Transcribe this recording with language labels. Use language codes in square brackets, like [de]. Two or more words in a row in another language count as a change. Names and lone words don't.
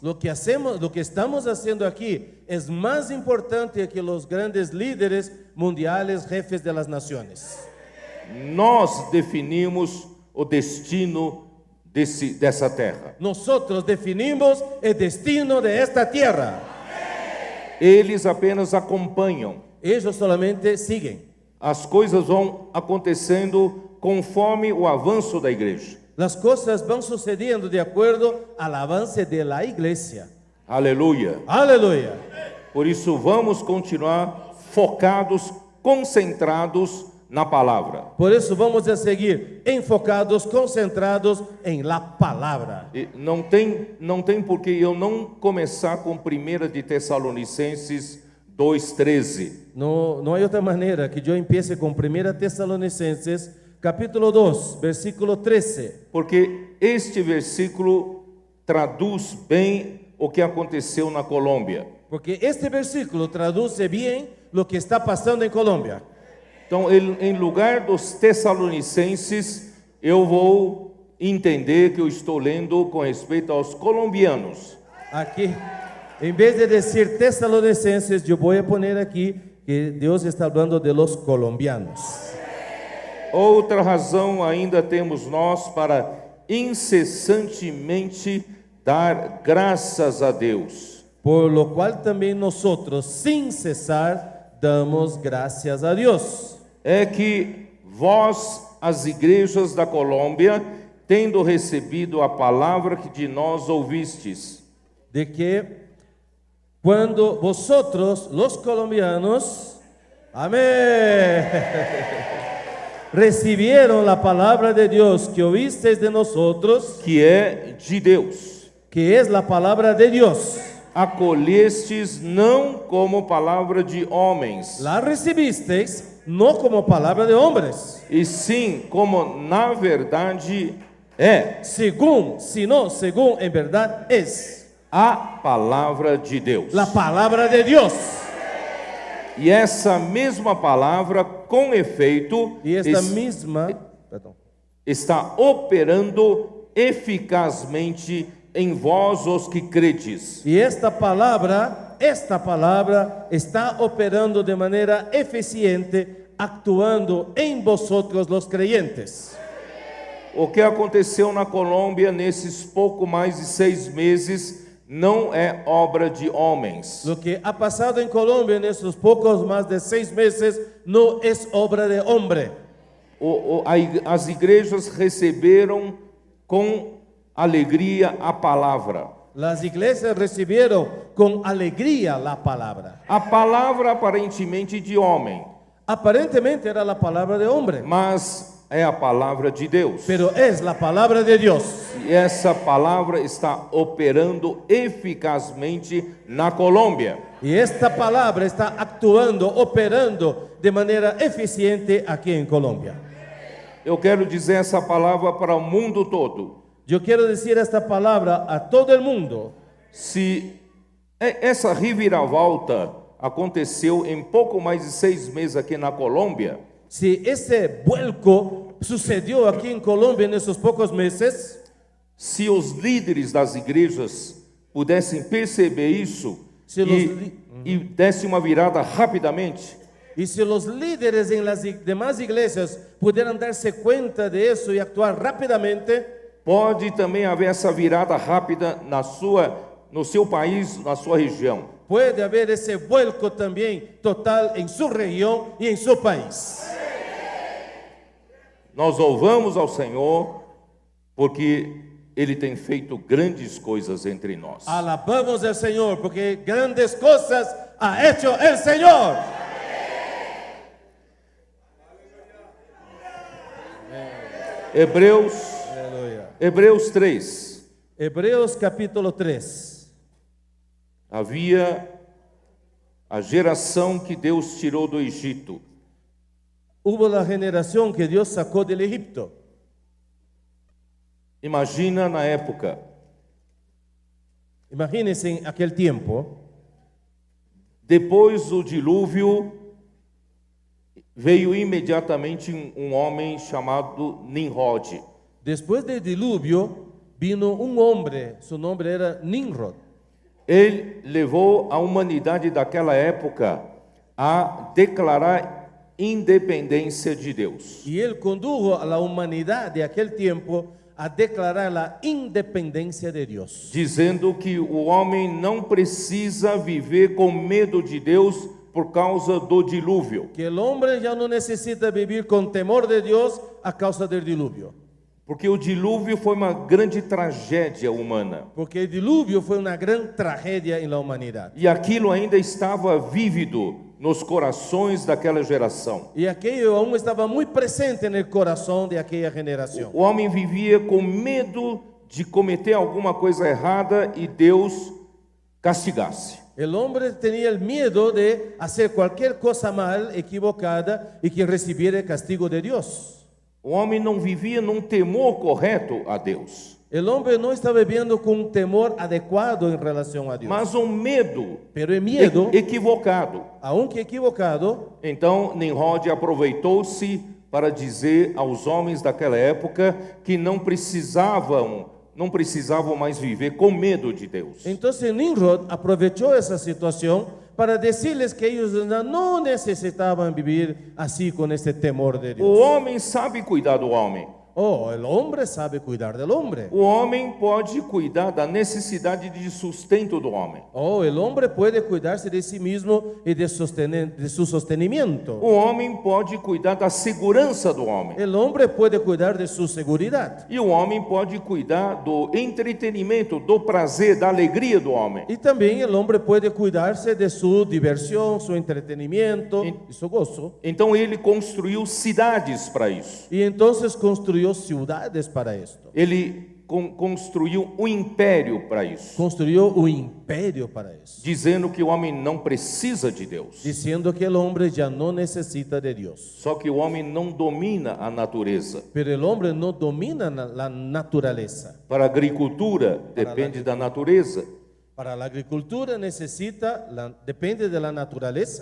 [es] Lo que estamos haciendo aquí es más importante que los grandes líderes mundiales, jefes de las naciones. [pt] Nós definimos o destino dessa terra. [es] Nosotros definimos el destino de esta tierra. [pt] Eles apenas acompanham. [es] Ellos solamente siguen. [pt] As coisas vão acontecendo conforme o avanço da igreja. [es] Las cosas van sucediendo de acuerdo al avance de la iglesia. [pt] Aleluia. [es] Aleluya. [pt] Por isso vamos continuar focados, concentrados na palavra. [es] Por eso vamos a seguir enfocados, concentrados en la palabra. [pt] E não tem por que eu não começar com 1 de Tessalonicenses 2:13. [es] No hay otra manera que yo empiece con 1 Tesalonicenses capítulo 2, versículo 13. [pt] Porque este versículo traduz bem o que aconteceu na Colômbia. [es] Porque este versículo traduce bien lo que está pasando en Colombia. [pt] Então, em lugar dos Tessalonicenses, eu vou entender que eu estou lendo com respeito aos colombianos. [es] Aquí, en vez de decir tesalonicenses, yo voy a poner aquí que Dios está hablando de los colombianos. [pt] Outra razão ainda temos nós para incessantemente dar graças a Deus. [es] Por lo cual también nosotros, sin cesar, damos gracias a Dios. [pt] É que vós, as igrejas da Colômbia, tendo recebido a palavra que de nós ouvistes, [es] De que cuando vosotros, los colombianos, amén, recibieron la palabra de Dios que oísteis de nosotros, [pt] que é de Deus, [es] que es la palabra de Dios, [pt] acolhestes não como palavra de homens, [es] la recibisteis no como palabra de hombres, [pt] e sim como na verdade é [es] según en verdad es [pt] a palavra de Deus. [es] la palabra de Dios. [pt] E essa mesma palavra, com efeito, [es] Y esta misma, [pt] está operando eficazmente em vós os que credes. [es] Y esta palabra está operando de manera eficiente, actuando en vosotros los creyentes. [pt] O que aconteceu na Colômbia nesses pouco mais de 6 meses não é obra de homens. [es] Lo que ha pasado en Colombia en estos pocos más de 6 meses no es obra de hombre. [pt] As igrejas receberam com alegria a palavra. [es] Las iglesias recibieron con alegría la palabra. [pt] A palavra aparentemente de homem, [es] Aparentemente era la palabra de hombre, [pt] mas é a palavra de Deus. [es] pero es la palabra de Dios. [pt] E essa palavra está operando eficazmente na Colômbia. [es] Y esta palabra está actuando, operando de manera eficiente aquí en Colombia. [pt] Eu quero dizer essa palavra para o mundo todo. [es] Yo quiero decir esta palabra a todo el mundo. [pt] Se essa reviravolta aconteceu em pouco mais de 6 meses aqui na Colômbia, [es] Si ese vuelco sucedió aquí en Colombia en esos pocos meses, [pt] se os líderes das igrejas pudessem perceber isso e dessem uma virada rapidamente, [es] y si los líderes en las demás iglesias pudieran darse cuenta de eso y actuar rápidamente, [pt] pode também haver essa virada rápida no seu país, na sua região. [es] puede haber ese vuelco también total en su región y en su país. [pt] Nós louvamos ao Senhor porque Ele tem feito grandes coisas entre nós. [es] Alabamos al Señor porque grandes cosas ha hecho el Señor. [pt] Hebreus 3. [es] Hebreos capítulo 3. [pt] Havia a geração que Deus tirou do Egito. [es] Hubo la generación que Dios sacó del Egipto. [pt] Imagina na época, [es] Imagínense en aquel tiempo, [pt] depois do dilúvio, veio imediatamente um homem chamado Nimrod. [es] después del diluvio vino un hombre, su nombre era Nimrod. [pt] Ele levou a humanidade daquela época a declarar independência de Deus. [es] Y él condujo a la humanidad de aquel tiempo a declarar la independencia de Dios, [pt] Dizendo que o homem não precisa viver com medo de Deus por causa do dilúvio. [es] que el hombre ya no necesita vivir con temor de Dios a causa del diluvio, [pt] Porque o dilúvio foi uma grande tragédia humana. [es] porque el diluvio fue una gran tragedia en la humanidad. [pt] E aquilo ainda estava vívido nos corações daquela geração. [es] Y aquello aún estaba muy presente en el corazón de aquella generación. [pt] O homem vivia com medo de cometer alguma coisa errada e Deus castigasse. [es] El hombre tenía el miedo de hacer cualquier cosa mal, equivocada, y que recibiera el castigo de Dios. [pt] O homem não vivia num temor correto a Deus, [es] El hombre no estaba viviendo con un temor adecuado en relación a Dios, [pt] mas um medo [es] pero el miedo, [pt] equivocado. [es] aunque equivocado, [pt] Então Nimrod aproveitou-se para dizer aos homens daquela época que não precisavam mais viver com medo de Deus. [es] entonces Nimrod aprovechó esa situación para decirles que ellos no necesitaban vivir así con este temor de [pt] O [es] Dios. [pt] homem sabe cuidar do homem. [es] Oh, el hombre sabe cuidar del hombre. [pt] O homem pode cuidar da necessidade de sustento do homem. [es] Oh, el hombre puede cuidarse de sí mismo y de su sostenimiento. [pt] O homem pode cuidar da segurança do homem. [es] El hombre puede cuidar de su seguridad. [pt] E o homem pode cuidar do entretenimento, do prazer, da alegria do homem. [es] Y también el hombre puede cuidarse de su diversión, su entretenimiento y su gozo. [pt] Então ele construiu cidades para isso. [es] Y entonces construyó ciudades para esto. [pt] Ele construiu um império para isso. [es] Construyó un imperio para eso. [pt] Dizendo que o homem não precisa de Deus. [es] Diciendo que el hombre ya no necesita de Dios. [pt] Só que o homem não domina a natureza. [es] Pero el hombre no domina la naturaleza. [pt] Para a agricultura, depende da natureza. [es] Para la agricultura depende de la naturaleza.